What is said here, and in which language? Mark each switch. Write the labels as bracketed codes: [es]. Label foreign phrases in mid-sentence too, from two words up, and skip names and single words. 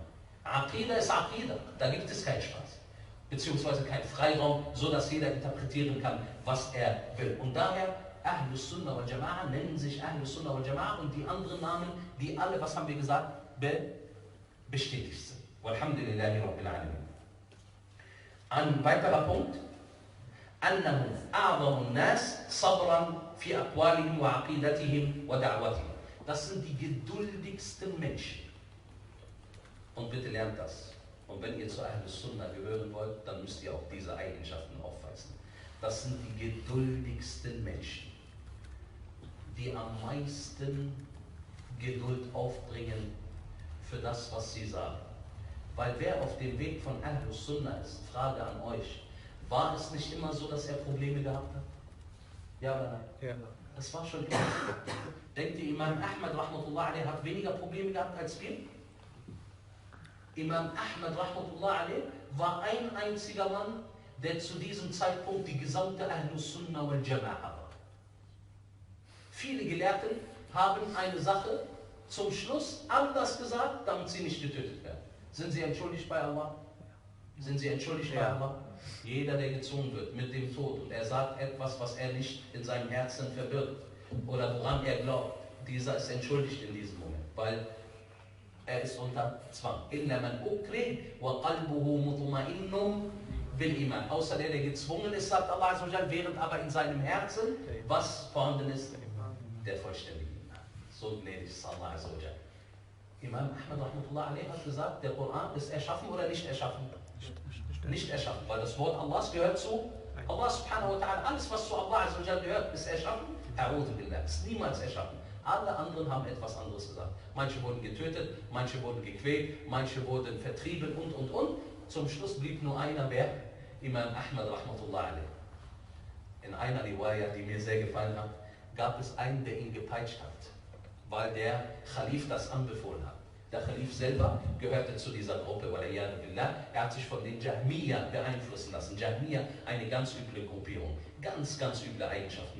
[de] Aqiedah ist Aqiedah, da gibt es keinen Spaß. Beziehungsweise keinen Freiraum, so dass jeder interpretieren kann, was er will. Und daher, Ahlul Sunnah wal Jama'a nennen sich Ahlul Sunnah wal Jama'a und die anderen Namen, die alle, was haben wir gesagt, bestätigt sind. [ar] والحمد لله رب العالمين. [de] Ein weiterer Punkt, [ar] أنهم أعظم الناس صبرا في أقوالهم وعقيدتهم ودعوتهم. [de] Das sind die geduldigsten Menschen. Und bitte lernt das. Und wenn ihr zu Ahlul Sunnah gehören wollt, dann müsst ihr auch diese Eigenschaften aufweisen. Das sind die geduldigsten Menschen, die am meisten Geduld aufbringen für das, was sie sagen. Weil wer auf dem Weg von Ahlul Sunnah ist, Frage an euch, war es nicht immer so, dass er Probleme gehabt hat? Ja oder nein? Ja. Das war schon immer. Denkt ihr, Imam Ahmad [ar] رحمة الله عليه [de] hat weniger Probleme gehabt als wir? Imam Ahmad [ar] رحمة الله عليه [de] war ein einziger Mann, der zu diesem Zeitpunkt die gesamte Ahlul Sunnah wal Jama'a war. Viele Gelehrten haben eine Sache zum Schluss anders gesagt, damit sie nicht getötet werden. Sind sie entschuldigt bei Allah? Sind sie entschuldigt bei Allah? Jeder, der gezwungen wird mit dem Tod und er sagt etwas, was er nicht in seinem Herzen verbirgt oder woran er glaubt, dieser ist entschuldigt in diesem Moment, weil er ist unter Zwang. [ar] إلا من أكره وقلبه مطمئن بالإيمان. [de] Außer der gezwungen ist, sagt Allah [ar] عز وجل, [de] während aber in seinem Herzen was vorhanden ist, der vollständige Iman. So gnädig ist Allah [ar] عز وجل. [de] Imam Ahmad [ar] رحمة الله عليه [de] hat gesagt, der Koran ist erschaffen oder nicht erschaffen? Nicht erschaffen, weil das Wort Allahs gehört zu Allah [ar] سبحانه وتعالى. [de] Alles, was zu Allah [ar] عز وجل [de] gehört, ist erschaffen. [ar] أعوذ بالله, [de] ist niemals erschaffen. Alle anderen haben etwas anderes gesagt. Manche wurden getötet, manche wurden gequält, manche wurden vertrieben und. Zum Schluss blieb nur einer, wer? Imam Ahmad [ar] رحمة الله عليه. [de] In einer Riwaya, die mir sehr gefallen hat, gab es einen, der ihn gepeitscht hat, weil der Khalif das anbefohlen hat. Der Khalif selber gehörte zu dieser Gruppe, weil er hat sich von den Jahmiya beeinflussen lassen. Jahmiya, eine ganz üble Gruppierung, ganz üble Eigenschaften.